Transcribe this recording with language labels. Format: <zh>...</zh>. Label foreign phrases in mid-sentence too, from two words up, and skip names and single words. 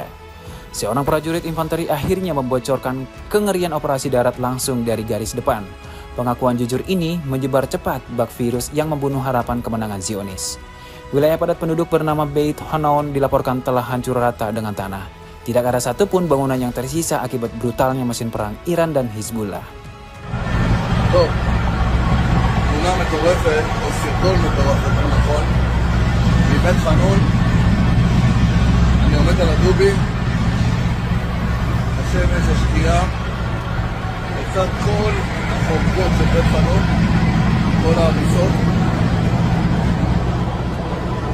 <id>Seorang prajurit infanteri akhirnya membocorkan kengerian operasi darat langsung dari garis depan. Pengakuan jujur ini menyebar cepat bak virus yang membunuh harapan kemenangan Zionis. Wilayah padat penduduk bernama Beit Hanon dilaporkan telah hancur rata dengan tanah. Tidak ada satupun bangunan yang tersisa akibat brutalnya mesin perang Iran dan Hizbullah.</id> <he>תמונה מטורפת או סרטון מטורף יותר נכון מבית חנון. אני עומד על הדובי, השמש, השקיעה, לצד כל החורבות של בית חנון, כל ההריסות.</he>